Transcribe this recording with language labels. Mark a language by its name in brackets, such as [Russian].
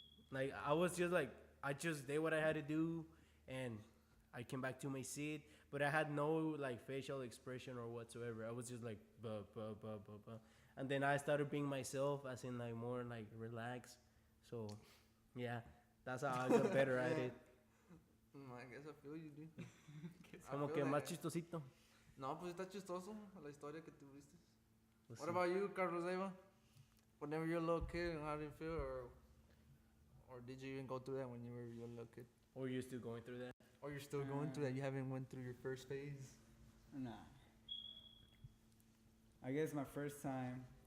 [English] Like I was just like I just did what I had to do, and I came back to my seat. But I had no like facial expression or whatsoever. I was just like buh. And then I started being myself, as in like more like relaxed. So yeah, that's how I got better at it. I guess I feel you, dude. [Spanish] Como que más chistosito. No, pues está chistoso la historia que tuviste. Pues [English] What [Spanish] sí. [English] about you, Carlos Eva? Whenever you're a little kid, how did you feel, or did you even go through that when you were a little kid? Or you're still going through that? Or you're still going through that? You haven't went through your first phase? Nah. I guess my first time.